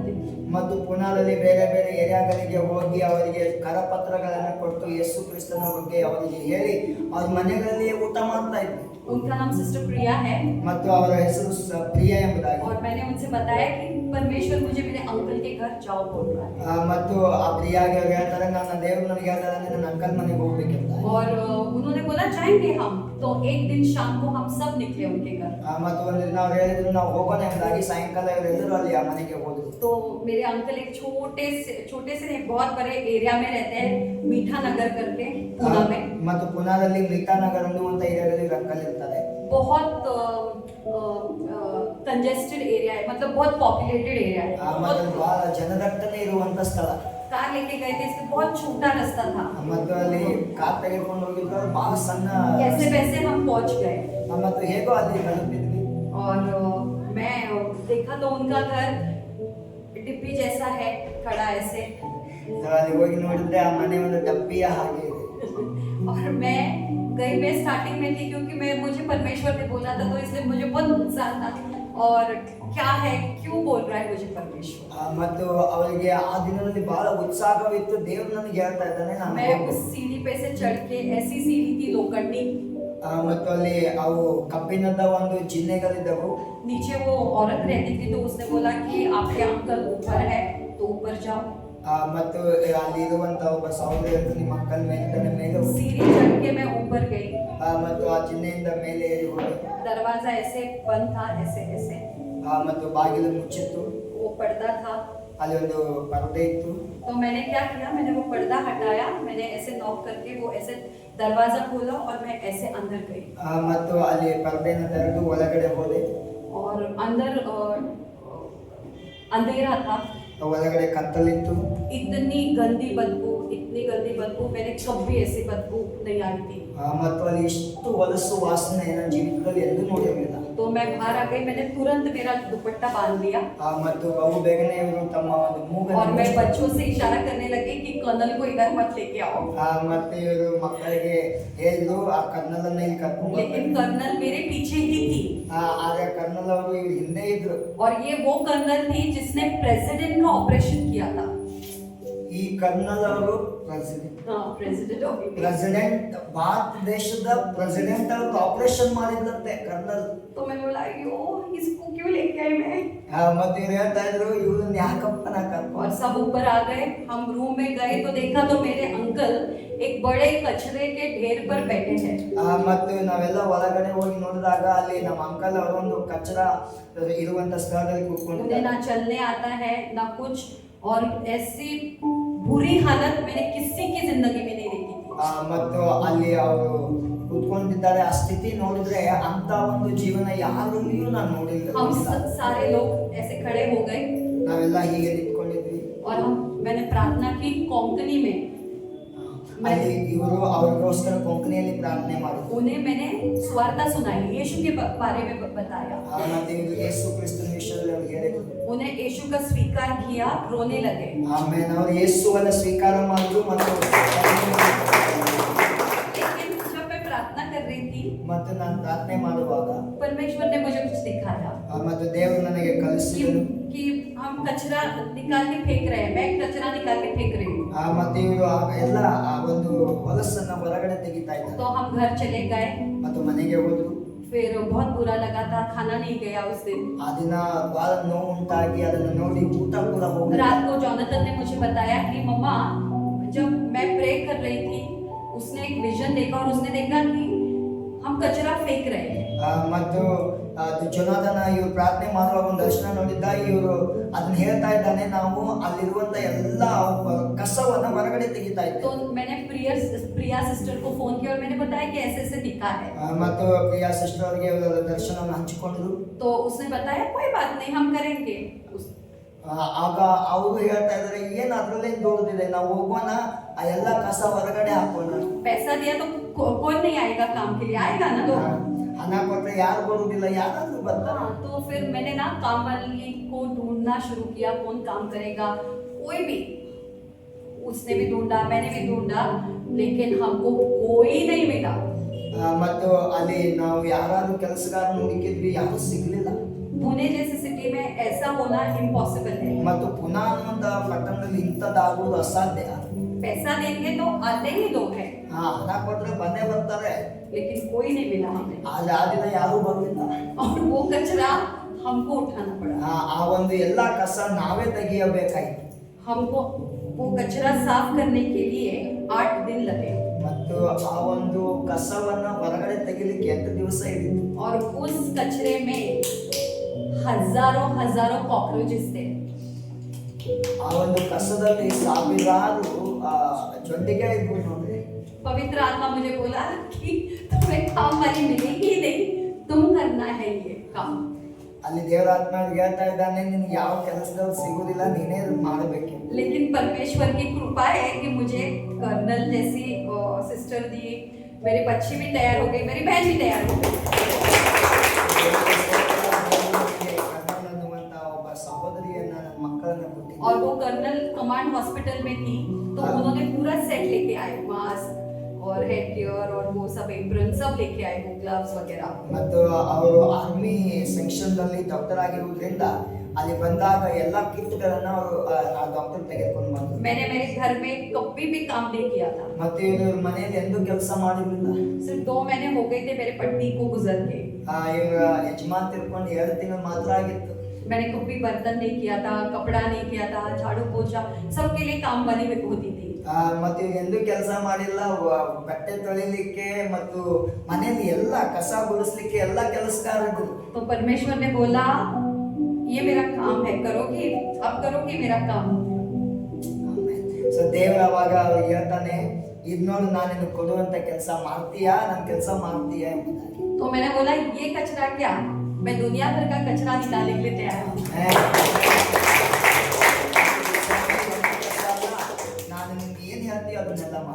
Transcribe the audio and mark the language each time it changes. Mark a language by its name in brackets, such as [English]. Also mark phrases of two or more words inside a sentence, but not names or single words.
[Kannada] ಮತ್ತು ಪುನಾದಲ್ಲಿ ಬೇರೆ ಬೇರೆ ಏರಿಯಾಗಳಿಗೆ ಹೋಗಿ ಅವರಿಗೆ ಕರಪತ್ರಗಳನ್ನು ಕೊಟ್ಟು ಯೇಸು ಕ್ರಿಸ್ತನ ಬಗ್ಗೆ ಅವರಿಗೆ ಹೇಳಿ ಅವ್ರ ಮನೆಗಳಲ್ಲಿ ಊಟ ಮಾಡ್ತಾ ಇದ್ವಿ. [Hindi] उनका नाम सिस्टर प्रिया है [Kannada] ಮತ್ತು ಅವರ ಹೆಸರು ಪ್ರಿಯ ಎಂಬುದಾಗಿ. [Hindi] और मैंने उनसे बताया कि परमेश्वर मुझे मेरे अंकल के घर जाओ बोल रहा है। [Kannada] ಮತ್ತು ಆ ಪ್ರಿಯಾಗೆ ಅವ್ರು ಹೇಳ್ತಾರೆ, ನನ್ನ ದೇವರು ನನಗೆ ಹೇಳ್ತಾರೆ ನನ್ನ ಅಂಕಲ್ ಮನೆಗೆ ಹೋಗ್ಬೇಕಂತ. [Hindi] और उन्होंने बोला जाएंगे हम, तो एक दिन शाम को हम सब निकले उनके घर। [Kannada] ಮತ್ತು ಒಂದು ದಿನ ಅವ್ರು ಹೇಳಿದ್ರು ನಾವು ಹೋಗೋಣ ಎಂಬುದಾಗಿ. ಸಾಯಂಕಾಲ ಇವರೆಲ್ಲರೂ ಅಲ್ಲಿ ಆ ಮನೆಗೆ ಹೋದ್ರು. [Hindi] तो मेरे अंकल एक छोटे से नहीं बहुत बड़े एरिया में रहते हैं, मीठा नगर करके पूना में। [Kannada] ಮತ್ತು ಪುನಾದಲ್ಲಿ ಮಿತಾನಗರ್ ಅನ್ನುವಂತ ಏರಿಯಾದಲ್ಲಿ ಅಂಕಲ್ ಇರ್ತಾರೆ. [Hindi] बहुत [English] congested area [Hindi] है, मतलब बहुत [English] populated area [Hindi] है। [Kannada] ಮತ್ತು ಬಹಳ ಜನದಟ್ಟಣೆ ಇರುವಂತ ಸ್ಥಳ. [Hindi] कार लेके गए थे, इसलिए बहुत छोटा रास्ता था। [Kannada] ಮತ್ತು ಅಲ್ಲಿ ಕಾರ್ ತೆಗೆದುಕೊಂಡು ಹೋಗಿದ್ರು, ಬಹಳ ಸಣ್ಣ. [Hindi] कैसे वैसे हम पहुंच गए [Kannada] ಮತ್ತು ಹೇಗೋ ಅಲ್ಲಿ ತಲುಪಿದ್ವಿ. [Hindi] और मैं देखा तो उनका घर डिब्बी जैसा है, खड़ा ऐसे। [Kannada] ಅಲ್ಲಿ ಹೋಗಿ ನೋಡಿದ್ರೆ ಆ ಮನೆ ಒಂದು ಡಬ್ಬಿಯ ಹಾಗೆ ಇದೆ. [Hindi] और मैं स्टार्टिंग में थी क्योंकि मुझे परमेश्वर ने बोला था, तो इसलिए मुझे बहुत उत्साह था। और क्या है, क्यों बोल रहा है मुझे परमेश्वर। [Kannada] ಮತ್ತು ಅವರಿಗೆ ಆ ದಿನದಲ್ಲಿ ಬಹಳ ಉತ್ಸಾಹವಿತ್ತು. ದೇವರು ನನಗೆ ಹೇಳ್ತಾ ಇದ್ದಾನೆ ನಾನು [Hindi] मैं उस सीढ़ी पे से चढ़ के, ऐसी सीढ़ी थी लोखंडी, [Kannada] ಮತ್ತು ಅಲ್ಲಿ ಅವು ಕಬ್ಬಿಣದ ಒಂದು ಚಿಹ್ನೆಗಳಿದ್ದವು. [Hindi] नीचे वो औरत रहती थी, तो उसने बोला कि आपके अंकल ऊपर है तो ऊपर जाओ। [Kannada] ಮತ್ತು ಅಲ್ಲಿ ಇರುವಂತ ಒಬ್ಬ ಸಹೋದರಿ ನಿಮ್ಮ ಅಂಕಲ್ ಮೇಲೆ [Hindi] सीढ़ी चढ़ के मैं ऊपर गई। [Kannada] ಮತ್ತು ಆ ಚಿಹ್ನೆಯಿಂದ ಮೇಲೆ ಏರಿ ಹೋದೆ. [Hindi] दरवाजा ऐसे बंद था, ऐसे ऐसे। [Kannada] ಮತ್ತು ಬಾಗಿಲು ಮುಚ್ಚಿತ್ತು. [Hindi] वो पर्दा था, [Kannada] ಅಲ್ಲಿ ಒಂದು ಪರದೆ ಇತ್ತು. [Hindi] तो मैंने क्या किया, मैंने वो पर्दा हटाया, मैंने ऐसे नॉक करके वो ऐसे दरवाजा खोला और मैं ऐसे अंदर गई। [Kannada] ಮತ್ತು ಅಲ್ಲಿ ಪರದೆಯನ್ನು ತೆರೆದು ಒಳಗಡೆ ಹೋದೆ. [Hindi] और अंदर अंधेरा था, [Kannada] ಒಳಗಡೆ ಕತ್ತಲಿತ್ತು. [Hindi] इतनी गंदी बदबू मैंने कभी ऐसी बदबू नहीं आई थी। [Kannada] ಮತ್ತು ಅಲ್ಲಿ ಇಷ್ಟು ಹೊಲಸು ವಾಸನೆ ನನ್ನ ಜೀವಿತದಲ್ಲಿ ಎಂದೂ ನೋಡಿರಲಿಲ್ಲ. [Hindi] तो मैं बाहर आ गई, मैंने तुरंत मेरा दुपट्टा बांध लिया [Kannada] ಮತ್ತು ಬಹು ಬೇಗನೆ ಇವರು ತಮ್ಮ ಒಂದು ಮೂಗನ್ನು [Hindi] और मैं बच्चों से इशारा करने लगी कि कर्नल को इधर मत लेके आओ। [Kannada] ಮತ್ತೆ ಇವರು ಮಕ್ಕಳಿಗೆ ಹೇಳಿದ್ರು ಆ ಕರ್ನಲನ್ನ ಇಲ್ಲಿ ಕರ್ಕೊಂಡು [Hindi] लेकिन कर्नल मेरे पीछे ही थी। [Kannada] ಆಗ ಕರ್ನಲ್ ಅವರು ಇವ್ರ ಹಿಂದೆ ಇದ್ರು. [Hindi] और ये वो कर्नल थी जिसने प्रेसिडेंट का ऑपरेशन किया था। [Kannada] ಈ ಕರ್ನಲ್ ಅವರು [English] President of India. [Kannada] ಪ್ರೆಸಿಡೆಂಟ್, ಭಾರತ ದೇಶದ ಪ್ರೆಸಿಡೆಂಟ್ ಅವರು ಆಪರೇಷನ್ ಮಾಡಿದಂತೆ ಕರ್ನಲ್. [Hindi] तो मैंने बोला अयो इसको क्यों लेके आई मैं। [Kannada] ಮತ್ತೆ ಇವ್ರು ಹೇಳ್ತಾ ಇದ್ರು ಇವ್ರನ್ನ ಯಾಕಪ್ಪ ನಾ ಕರ್ಕೊಂಡು. [Hindi] और सब ऊपर आ गए, हम रूम में गए तो देखा तो मेरे अंकल एक बड़े कचरे के ढेर पर बैठे हैं। [Kannada] ಮತ್ತು ನಾವೆಲ್ಲ ಒಳಗಡೆ ಹೋಗಿ ನೋಡಿದಾಗ ಅಲ್ಲಿ ನಮ್ಮ ಅಂಕಲ್ ಅವರು ಒಂದು ಕಚರ ಇರುವಂತ ಸ್ಥಳದಲ್ಲಿ [Hindi] उन्हें [Kannada] ಕೂತ್ಕೊಂಡಿದ್ದಾರೆ. [Hindi] ना चलने आता है ना कुछ, और ऐसी बुरी हालत मैंने किसी की जिंदगी में नहीं देखी थी। [Kannada] ಮತ್ತು ಅಲ್ಲಿ ಅವರು ಕೂತ್ಕೊಂಡಿದ್ದಾರೆ. ಆ ಸ್ಥಿತಿ ನೋಡಿದ್ರೆ ಅಂತ ಒಂದು ಜೀವನ ಯಾರಲ್ಲಿಯೂ ನಾನು ನೋಡಿಲ್ಲ. [Hindi] हम सारे लोग ऐसे खड़े हो गए [Kannada] ನಾವೆಲ್ಲ ಹೀಗೆ ನಿಂತ್ಕೊಂಡಿದ್ವಿ. [Hindi] और मैंने प्रार्थना की कोंकणी में। [Kannada] ಅಲ್ಲಿ ಇವರು ಅವ್ರಿಗೋಸ್ಕರ ಕೊಂಕಣಿಯಲ್ಲಿ ಪ್ರಾರ್ಥನೆ ಮಾಡಿದ್ರು. [Hindi] उन्हें मैंने सुवार्ता सुनाई, यीशु के बारे में बताया। [Kannada] ಮತ್ತೆ ಇವರು ಯೇಸು ಕ್ರಿಸ್ತನ ವಿಷಯದಲ್ಲಿ ಅವ್ರಿಗೆ ಹೇಳಿದ್ರು. [Hindi] उन्हें यीशु का स्वीकार किया, रोने लगे। [Kannada] ಆಮೇಲೆ ಅವರು ಯೇಸುವನ್ನ ಸ್ವೀಕಾರ ಮಾಡಿದ್ರು. ಮತ್ತು [Hindi] लेकिन जब मैं प्रार्थना कर रही थी, [Kannada] ಮತ್ತು ನಾನು ಪ್ರಾರ್ಥನೆ ಮಾಡುವಾಗ [Hindi] परमेश्वर ने मुझे कुछ दिखाया [Kannada] ಮತ್ತು ದೇವರು ನನಗೆ ಕಲಿಸಿದರು. [Hindi] कि हम कचरा निकाल के फेंक रहे हैं, मैं कचरा निकाल के फेंक रही हूँ। [Kannada] ಮತ್ತೆ ಇವರು ಎಲ್ಲ ಆ ಒಂದು ಹೊಲಸನ್ನ ಹೊರಗಡೆ ತೆಗಿತಾ ಇದ್ದಾರೆ. [Hindi] तो हम घर चले गए, [Kannada] ಮತ್ತು ಮನೆಗೆ ಹೋದ್ರು. [Hindi] फिर बहुत बुरा लगा था, खाना नहीं गया उस दिन। [Kannada] ಆ ದಿನ ಬಹಳ ನೋವು ಉಂಟಾಗಿ ಅದನ್ನು ನೋಡಿ ಊಟ ಕೂಡ ಹೋಗಿ. [Hindi] रात को जॉनथन ने मुझे बताया कि मम्मा जब मैं प्रे कर रही थी, उसने एक विजन देखा और उसने देखा कि हम कचरा फेंक रहे हैं। [Kannada] ಮತ್ತು ಜೊನಾಥನ ಇವರು ಪ್ರಾರ್ಥನೆ ಮಾಡುವ ಒಂದು ದರ್ಶನ ನೋಡಿದ್ದ. ಇವರು ಅದನ್ನ ಹೇಳ್ತಾ ಇದ್ದಾನೆ, ನಾವು ಅಲ್ಲಿರುವಂತ ಎಲ್ಲ ಕಸವನ್ನ ಹೊರಗಡೆ ತೆಗಿತಾ ಇದ್ದೆ. [Hindi] तो मैंने प्रिया सिस्टर को फोन किया और मैंने बताया कि ऐसे ऐसे दिखा है। [Kannada] ಮತ್ತು ಪ್ರಿಯಾ ಸಿಸ್ಟರ್ ಅವರಿಗೆ ದರ್ಶನವನ್ನು ಹಂಚಿಕೊಂಡ್ರು. [Hindi] तो उसने बताया कोई बात नहीं, हम करेंगे। [Kannada] ಆಗ ಅವರು ಹೇಳ್ತಾ ಇದ್ದಾರೆ, ಏನ್ ಅದ್ರಲ್ಲೇ ದೊಡ್ಡದಿದೆ, ನಾವು ಹೋಗೋಣ, ಆ ಎಲ್ಲ ಕಸ ಹೊರಗಡೆ ಹಾಕೋಣ. [Hindi] पैसा दिया तो कौन नहीं आएगा काम के लिए, आएगा ना लोग। [Kannada] ಹಣ ಕೊಟ್ರೆ ಯಾರು ಬರುವುದಿಲ್ಲ, ಯಾರಾದ್ರೂ ಬರ್ತಾರೆ. [Hindi] हाँ, तो फिर मैंने ना काम वाली को ढूंढना शुरू किया, कौन काम करेगा, कोई भी। उसने भी ढूंढा, मैंने भी ढूंढा, लेकिन हमको कोई नहीं मिला। [Kannada] ಮತ್ತು ಅಲ್ಲಿ ನಾವು ಯಾರಾದ್ರೂ ಕೆಲಸಗಾರನ ಹುಡುಕಿದ್ವಿ, ಯಾರು ಸಿಗ್ಲಿಲ್ಲ. [Hindi] पुणे जैसी सिटी में ऐसा होना इम्पॉसिबल है। [Kannada] ಮತ್ತು ಪುನಾ ಅನ್ನುವಂತ ಪಟ್ಟಣದಲ್ಲಿ ಇಂಥದ್ದಾಗುವುದು ಅಸಾಧ್ಯ. [Hindi] पैसा देंगे तो आते ही लोग हैं, [Kannada] ಹಣ ಕೊಟ್ರೆ ಬಂದೇ ಬರ್ತಾರೆ, [Hindi] लेकिन कोई नहीं मिला हमें। [Kannada] ಆದ್ರೆ ಆ ದಿನ ಯಾರು ಬರ್ಲಿಲ್ಲ. [Hindi] और वो कचरा हमको उठाना पड़ा। [Kannada] ಆ ಒಂದು ಎಲ್ಲಾ ಕಸ ನಾವೇ ತೆಗೆಯಬೇಕಾಯಿತು. [Hindi] हमको वो कचरा साफ करने के लिए 8 दिन लगे। [Kannada] ಮತ್ತು ಆ ಒಂದು ಕಸವನ್ನ ಹೊರಗಡೆ ತೆಗಿಲಿಕ್ಕೆ 8 ದಿವಸ ಹಿಡಿತು. [Hindi] और उस कचरे में हजारों कॉकरोचेस थे। [Kannada] ಆ ಒಂದು ಕಸದಲ್ಲಿ ಸಾವಿರಾರು ಜೊಂಡಿಗೆ ಇದ್ವು ನೋಡ್ರಿ. [Hindi] पवित्र आत्मा मुझे बोला कि तुम्हें काम वाली मिलेगी नहीं, तुम करना है ये काम। [Kannada] ಅಲ್ಲಿ ದೇವರ ಆತ್ಮ ಹೇಳ್ತಾ ಇದ್ದಾನೆ, ನಿನ್ಗೆ ಯಾವ ಕೆಲಸದಲ್ಲಿ ಸಿಗುದಿಲ್ಲ, ನೀನೇ ಮಾಡಬೇಕು. [Hindi] लेकिन परमेश्वर की कृपा है कि मुझे कर्नल जैसी सिस्टर दी, मेरे बच्चे भी तैयार हो गए, मेरी बहन भी तैयार हो गई। [Kannada] ಒಬ್ಬ ಸಹೋದರಿಯನ್ನ ನನ್ನ ಮಕ್ಕಳನ್ನ ಕೊಟ್ಟಿದ್ದೆ. [Hindi] और वो कर्नल कमांड हॉस्पिटल में थी, तो उन्होंने पूरा सेट लेके आए, मास्क और [English] head gear [Hindi] और वो सब एप्रन सब लेके आए, वो ग्लव्स वगैरह। [Kannada] ಮತ್ತು ಅವರು [English] army section [Kannada] ನಲ್ಲಿ ಡಾಕ್ಟರ್ ಆಗಿರುವುದರಿಂದ ಅಲ್ಲಿ ಬಂದಾಗ ಎಲ್ಲಾ ಕಿಟ್ಗಳನ್ನ ಅವರು ಆ ಡಾಕ್ಟರ್ ತೆಗೆದುಕೊಂಡು ಬಂದರು. [Hindi] मैंने मेरे घर में कभी भी काम नहीं किया था। [Kannada] ಮತ್ತೆ ಇವರು ಮನೆಯಲ್ಲಿ ಎಂದೂ ಕೆಲಸ ಮಾಡಿರಲಿಲ್ಲ. [Hindi] सिर्फ 2 महीने हो गए थे मेरे पत्नी को गुजर के। [Kannada] ಇವರ ಯಜಮಾನ್ ತಿಳ್ಕೊಂಡು 2 ತಿಂಗಳು ಮಾತ್ರ ಆಗಿತ್ತು. [Hindi] मैंने कभी बर्तन नहीं किया था, कपड़ा नहीं किया था, झाड़ू पोछा सबके लिए काम वाली होती थी। [Kannada] ಮತ್ತೆ ಇವ್ರು ಎಂದೂ ಕೆಲಸ ಮಾಡಿಲ್ಲ. ಬಟ್ಟೆ ತೊಳಿಲಿಕ್ಕೆ ಮತ್ತು ಮನೆಯಲ್ಲಿ ಎಲ್ಲ ಕಸ ಗುಡಿಸ್ಲಿಕ್ಕೆ ಎಲ್ಲ ಕೆಲಸಗಾರರು. [Hindi] तो परमेश्वर ने बोला ये मेरा काम है, करोगी, अब करोगी मेरा काम। [Kannada] ಸೊ ದೇವರು ಅವಾಗ ಅವ್ರಿಗೆ ಹೇಳ್ತಾನೆ, ಇದ್ ನೋಡು, ನಾನು ನಿನಗೆ ಕೊಡುವಂತ ಕೆಲಸ ಮಾಡ್ತೀಯಾ, ನನ್ನ ಕೆಲಸ ಮಾಡ್ತೀಯಾ ಎಂಬುದಾಗಿ. [Hindi] तो मैंने बोला ये कचरा क्या, मैं दुनिया भर का कचरा निकालने के लिए तैयार हूँ। [Kannada] ನಾನು ನಿಮ್ಗೆ ಏನ್ ಹೇಳ್ತೀಯ ಅದನ್ನೆಲ್ಲ ಮಾಡು.